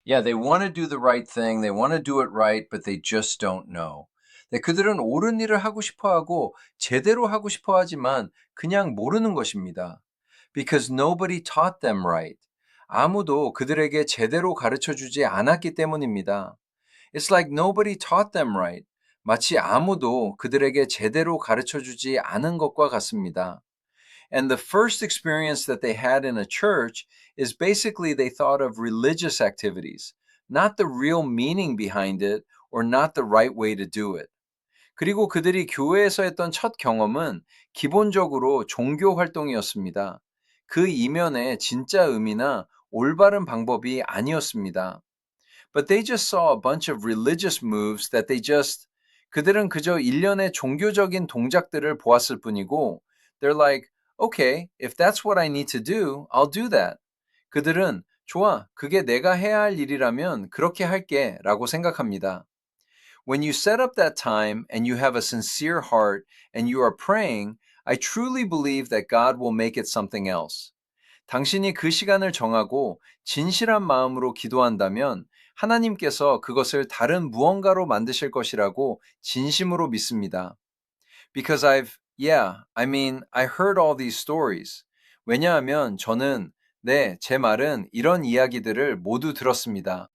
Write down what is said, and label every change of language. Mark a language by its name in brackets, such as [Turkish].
[English] Yeah, they want to do the right thing, they want to do it right, but they just don't know. [Korean] 네, 그들은 옳은 일을 하고 싶어 하고 제대로 하고 싶어 하지만 그냥 모르는 것입니다. [English] Because nobody taught them right. [Korean] 아무도 그들에게 제대로 가르쳐 주지 않았기 때문입니다. [English] It's like nobody taught them right. [Korean] 마치 아무도 그들에게 제대로 가르쳐 주지 않은 것과 같습니다. [English] And the first experience that they had in a church is basically they thought of religious activities, not the real meaning behind it or not the right way to do it. [Korean] 그리고 그들이 교회에서 했던 첫 경험은 기본적으로 종교 활동이었습니다. 그 이면에 진짜 의미나 올바른 방법이 아니었습니다. [English] But they just saw a bunch of religious moves that [Korean] 그들은 그저 일련의 종교적인 동작들을 보았을 뿐이고, [English] they're like, okay, if that's what I need to do, I'll do that. [Korean] 그들은 좋아, 그게 내가 해야 할 일이라면 그렇게 할게 라고 생각합니다. [English] When you set up that time and you have a sincere heart and you are praying, I truly believe that God will make it something else. [Korean] 당신이 그 시간을 정하고 진실한 마음으로 기도한다면 하나님께서 그것을 다른 무언가로 만드실 것이라고 진심으로 믿습니다. [English] Because I heard all these stories. [Korean] 왜냐하면 저는 제 말은 이런 이야기들을 모두 들었습니다.